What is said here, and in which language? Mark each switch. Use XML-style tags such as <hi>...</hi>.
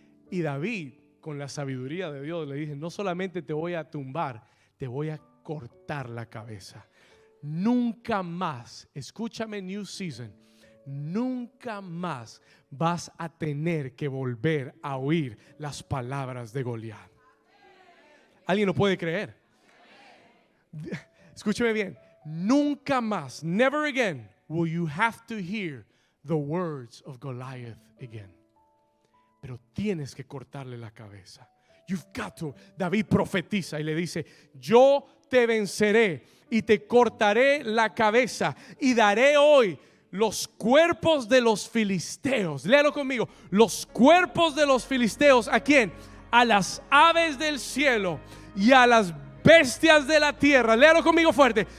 <es>Y David, con la sabiduría de Dios, le dice: no solamente te voy a tumbar, te voy a cortar la cabeza. Nunca más, escúchame, New Season, nunca más vas a tener que volver a oír las palabras de Goliat. ¿Alguien lo puede creer? Escúcheme bien. Nunca más,</es> <en>never again, will you have to hear the words of Goliath again.</en> <es>pero tienes que cortarle la cabeza.</es> <en>You've got to.</en> <es>David profetiza y le dice: yo te venceré y te cortaré la cabeza y daré hoy los cuerpos de los filisteos. Léalo conmigo. Los cuerpos de los filisteos. ¿A quién? A las aves del cielo y a las bestias de la tierra. Léalo conmigo fuerte.</es>